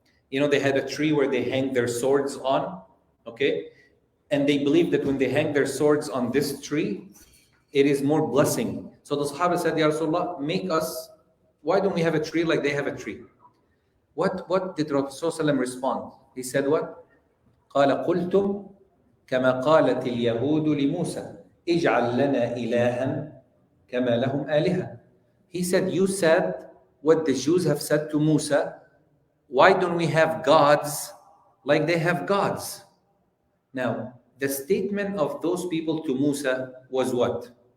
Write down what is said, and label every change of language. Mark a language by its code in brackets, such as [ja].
[en] You know, they had a tree where they hang their swords on, okay? And they believe that when they hang their swords on this tree, it is more blessing. So the Sahaba said, Ya Rasulullah, why don't we have a tree like they have a tree? What did Rasulullah respond? He said what? [ar] قال قلتم كما قالت اليهود لموسى اجعل لنا إلها كما لهم آلهة. [en] He said, you said what the Jews have said to Musa, why don't we have gods like they have gods? Now, the statement of those people to Musa was what?